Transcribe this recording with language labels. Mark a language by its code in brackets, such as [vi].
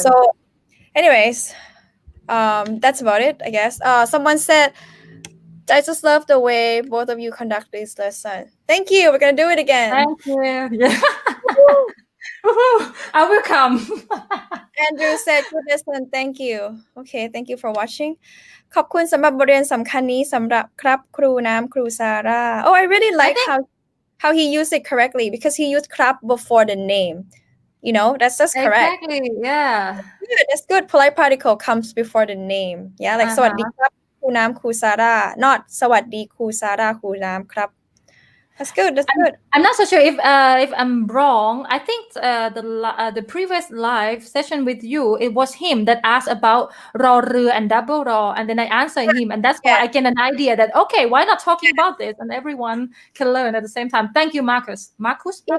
[en] So, anyways, that's about it, I guess. Someone said, I just love the way both of you conduct this lesson. Thank you. We're gonna do it again. Thank you. Yeah. I will come. Andrew said, good lesson. Thank you. Okay, thank you for watching. [th] ขอบคุณสำหรับบทเรียนสำคัญนี้สำหรับครับครูน้ำครูซาร่า [en] Oh, I really I like think how he used it correctly because he used ครับ before the name. You know, that's just correct. exactly. Yeah. Good. That's good. Polite particle comes before the name. Yeah, like [th] สวัสดีครับครูน้ำครูซาร่า [en] not [th] สวัสดีครูซาร่าครูน้ำครับ [en] That's good. That's good. I'm not so sure if I'm wrong. I think the previous live session with you, it was him that asked about รอเรือ and double รอ and then I answered him, and that's why Yeah. I get an idea that okay, why not talking about this and everyone can learn at the same time. Thank you, Marcus. Marcus.